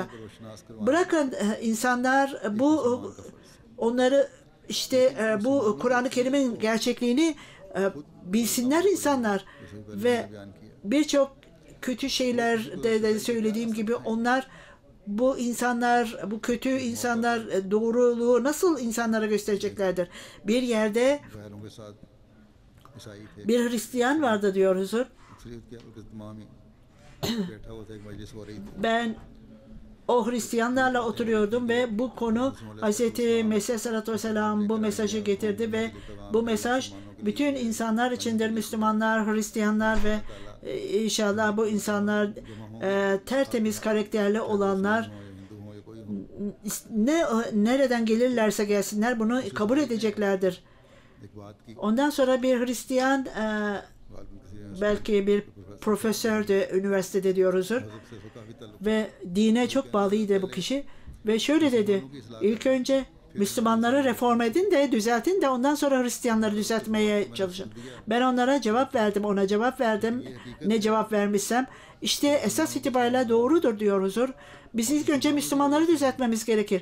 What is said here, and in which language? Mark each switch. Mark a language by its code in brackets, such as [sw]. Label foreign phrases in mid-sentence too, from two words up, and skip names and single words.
[tr] Bırakın insanlar onları işte bu Kur'an-ı Kerim'in gerçekliğini bilsinler insanlar ve birçok kötü şeyler de söylediğim gibi onlar bu insanlar, bu kötü insanlar doğruluğu nasıl insanlara göstereceklerdir? Bir yerde [ur] غیروں کے ساتھ عیسائی تھے, [tr] bir Hristiyan vardı diyor huzur. [ur] اکثریت کے ان کے تمام ہی بیٹھا ہوا تھا، ایک مجلس ہو رہی تھی. [tr] Ben o Hristiyanlarla oturuyordum ve bu konu Hz. Mesih [ar] عليه الصلاة والسلام [tr] bu mesajı getirdi ve bu mesaj bütün insanlar içindir. Müslümanlar, Hristiyanlar ve inşallah bu insanlar tertemiz karakterli olanlar nereden gelirlerse gelsinler bunu kabul edeceklerdir. [ur] ایک بات کی [tr] Ondan sonra bir Hristiyan belki bir profesördü üniversitede diyoruzdur. [ur] سے کافی تعلق [tr] Ve dine çok bağlıydı bu kişi. Ve şöyle dedi. İlk önce Müslümanları reform edin de düzeltin de ondan sonra Hristiyanları düzeltmeye çalışın. Ben onlara cevap verdim. Ona cevap verdim. Ne cevap vermişsem. İşte esas itibariyle doğrudur diyor huzur. Biz ilk önce Müslümanları düzeltmemiz gerekir.